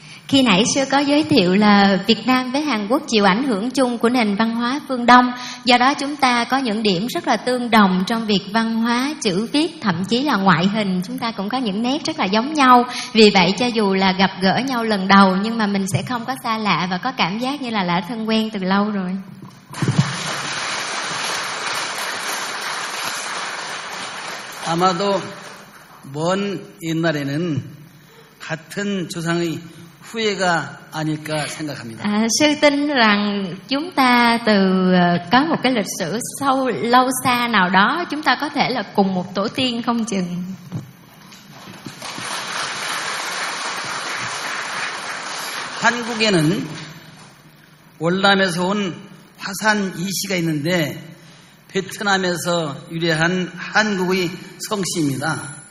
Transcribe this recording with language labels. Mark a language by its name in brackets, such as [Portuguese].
[Vietnamese] Khi nãy sư có giới thiệu là Việt Nam với Hàn Quốc chịu ảnh hưởng chung của nền văn hóa phương Đông, do đó chúng ta có những điểm rất là tương đồng trong việc văn hóa, chữ viết, thậm chí là ngoại hình, chúng ta cũng có những nét rất là giống nhau. Vì vậy cho dù là gặp gỡ nhau lần đầu nhưng mà mình sẽ không có xa lạ và có cảm giác như là đã thân quen từ lâu rồi. [Korean] 아마도 먼 옛날에는 같은 조상의 후예가 아닐까 생각합니다. [Vietnamese] 아, tin rằng chúng ta từ có một cái lịch sử sâu lâu xa nào đó, chúng ta có thể là cùng một tổ tiên không chừng. [Korean] 한국에는 월남에서 온 화산 이씨가 있는데 베트남에서 유래한 한국의 성씨입니다.